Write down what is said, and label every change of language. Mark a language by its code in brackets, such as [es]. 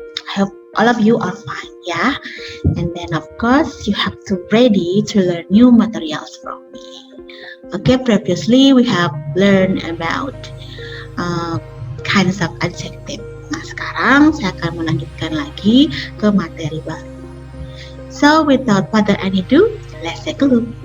[en] I hope all of you are fine, yeah? And then of course you have to ready to learn new materials from me. Okay, previously we have learned about kinds of adjective. [id] Nah sekarang saya akan melanjutkan lagi ke materi baru. [en] So without further ado, let's take a look.